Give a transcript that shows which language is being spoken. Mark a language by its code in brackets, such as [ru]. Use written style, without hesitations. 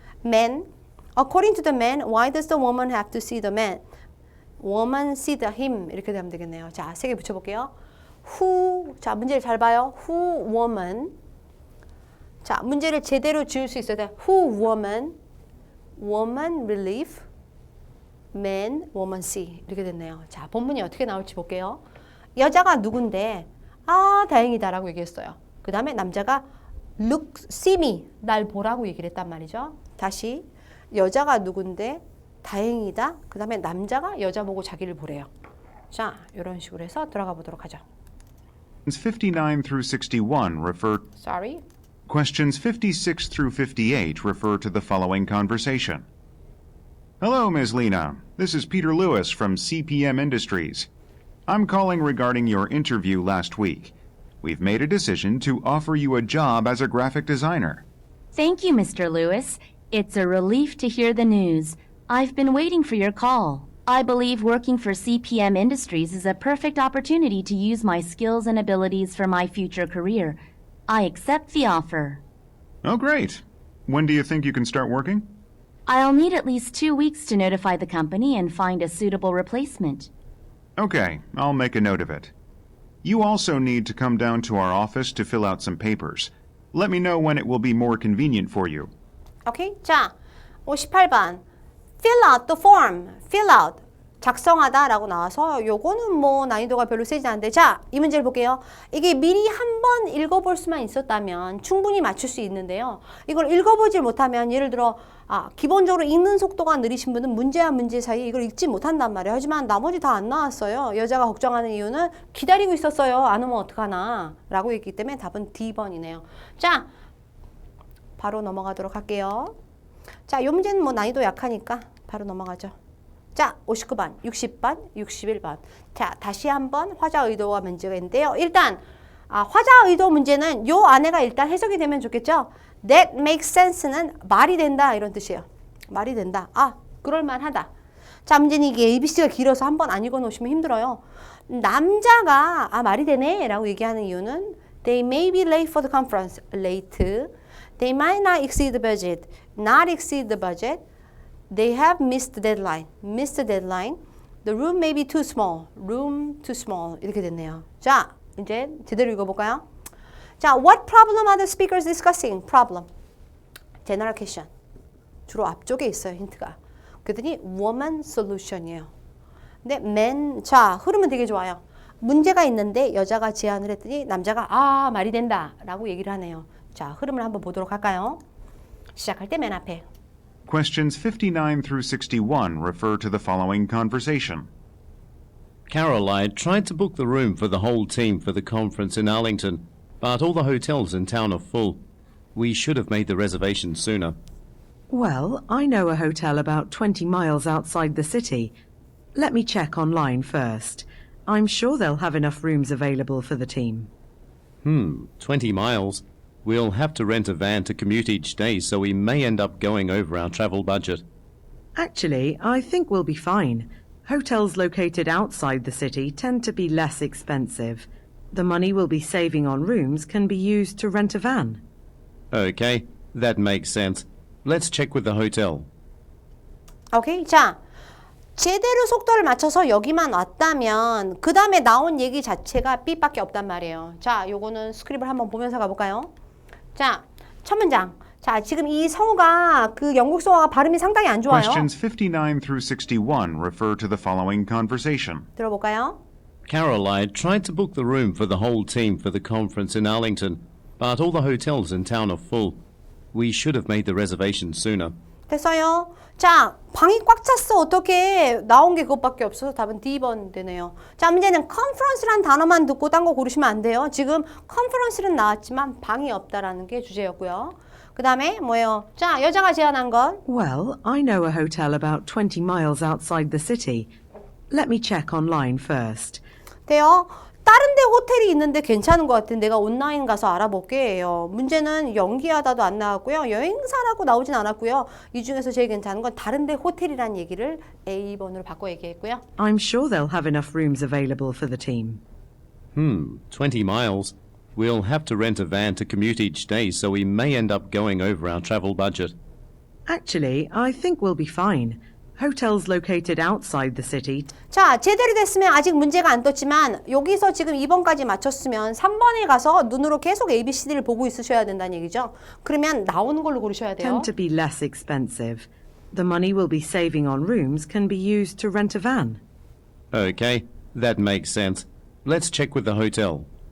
[en] man, according to the man, why does the woman have to see the man? woman see the him [ko] 이렇게 되면 되겠네요. 자, 세 개 붙여볼게요. who, 자, 문제를 잘 봐요. [en] who woman. [ko] 자, 문제를 제대로 지을 수 있어야 돼. [en] who woman, woman relief, man, woman see [ko] 이렇게 됐네요. 자, 본문이 어떻게 나올지 볼게요. 여자가 누군데 아 다행이다라고 얘기했어요. 그 다음에 남자가 [en] look, see me [ko] 날 보라고 얘기를 했단 말이죠. 다시 여자가 누군데 다행이다. 그 다음에 남자가 여자 보고 자기를 보래요. 자, 이런 식으로 해서 들어가 보도록 하죠. [en] Questions 59 through 61 refer Sorry. Questions 56 through 58 refer to the following conversation. Hello, Ms. Lena. This is Peter Lewis from CPM Industries. I'm calling regarding your interview last week. We've made a decision to offer you a job as a graphic designer. Thank you, Mr. Lewis. It's a relief to hear the news. I've been waiting for your call. I believe working for CPM Industries is a perfect opportunity to use my skills and abilities for my future career. I accept the offer. Oh, great. When do you think you can start working? I'll need at least 2 weeks to notify the company and find a suitable replacement. Okay, I'll make a note of it. You also need to come down to our office to fill out some papers. Let me know when it will be more convenient for you. [ko] 오케이. 자, 58번. [en] fill out the form. fill out. [ko] 작성하다라고 나와서 요거는 뭐 난이도가 별로 세지 않은데 자, 이 문제를 볼게요. 이게 미리 한번 읽어볼 수만 있었다면 충분히 맞출 수 있는데요. 이걸 읽어보질 못하면 예를 들어 기본적으로 읽는 속도가 느리신 분은 문제와 문제 사이에 이걸 읽지 못한단 말이에요. 하지만 나머지 다 안 나왔어요. 여자가 걱정하는 이유는 기다리고 있었어요. 안 오면 어떡하나 라고 했기 때문에 답은 D번이네요. 자, 바로 넘어가도록 할게요. 자, 이 문제는 뭐 난이도 약하니까 바로 넘어가죠. 자, 59번, 60번, 61번. 자, 다시 한번 화자 의도와 문제가 있는데요. 일단 화자 의도 문제는 요 안에가 일단 해석이 되면 좋겠죠. [en] That makes sense [ko] 는 말이 된다 이런 뜻이에요. 말이 된다. 그럴만하다. 자, 문제는 이게 ABC가 길어서 한번 안 읽어놓으시면 힘들어요. 남자가 말이 되네 라고 얘기하는 이유는 [en] They may be late for the conference. Late. They might not exceed the budget. Not exceed the budget. They have missed the deadline. Missed the deadline. The room may be too small. Room too small. [ko] 이렇게 됐네요. 자, 이제 제대로 읽어볼까요? [en] 자, what problem are the speakers discussing? Problem. General question. [ko] 주로 앞쪽에 있어요, 힌트가. 그랬더니 [en] woman solution [ko] 이에요. 근데 man, 자, 흐름은 되게 좋아요. 문제가 있는데 여자가 제안을 했더니 남자가 말이 된다 라고 얘기를 하네요. 자, 흐름을 한번 보도록 할까요? 시작할 때 맨 앞에. [en] Questions 59 through 61 refer to the following conversation. Caroline tried to book the room for the whole team for the conference in Arlington, but all the hotels in town are full. We should have made the reservation sooner. Well, I know a hotel about 20 miles outside the city. Let me check online first. I'm sure they'll have enough rooms available for the team. 20 miles. We'll have to rent a van to commute each day, so we may end up going over our travel budget. Actually, I think we'll be fine. Hotels located outside the city tend to be less expensive. The money we'll be saving on rooms can be used to rent a van. Okay, that makes sense. Let's check with the hotel. [ko] 오케이. 자, 제대로 속도를 맞춰서 여기만 왔다면 그 다음에 나온 얘기 자체가 B밖에 없단 말이에요. 자, 요거는 스크립을 한번 보면서 가볼까요? 자, 첫 문장. 자, 지금 이 성우가 그 영국 성우가 발음이 상당히 안 좋아요. [en] Questions 59 through 61 refer to the following conversation. [ko] 들어볼까요? [en] Caroline tried to book the room for the whole team for the conference in Arlington, but all the hotels in town are full. We should have made the reservation sooner. [ko] 됐어요. 자, 방이 꽉 찼어. 어떻게 나온 게 그것밖에 없어서 답은 D번 되네요. 자, 문제는 conference란 단어만 듣고 딴 거 고르시면 안 돼요. 지금 conference는 나왔지만 방이 없다라는 게 주제였고요. 그 다음에 뭐예요? 자, 여자가 제안한 건 [en] Well, I know a hotel about 20 miles outside the city. Let me check online first. [ko] 돼요. 다른 데 호텔이 있는데 괜찮은 것 같은 내가 온라인 가서 알아볼게요. 문제는 연기하다도 안 나왔고요. 여행사라고 나오진 않았고요. 이 중에서 제일 괜찮은 건 다른 데 호텔이란 얘기를 A번으로 바꿔 얘기했고요. [en] I'm sure they'll have enough rooms available for the team. 20 miles. We'll have to rent a van to commute each day, so we may end up going over our travel budget. Actually, I think we'll be fine. Hotels located outside the city [ko] 자, 제대로 됐으면 아직 문제가 안 떴지만 여기서 지금 2번까지 맞췄으면 3번에 가서 눈으로 계속 ABCD를 보고 있으셔야 된다는 얘기죠. 그러면 나오는 걸로 고르셔야 돼요. [en] tend to be less expensive. The money we'll be saving on rooms can be used to rent a van. Okay, that makes sense. Let's check with the hotel.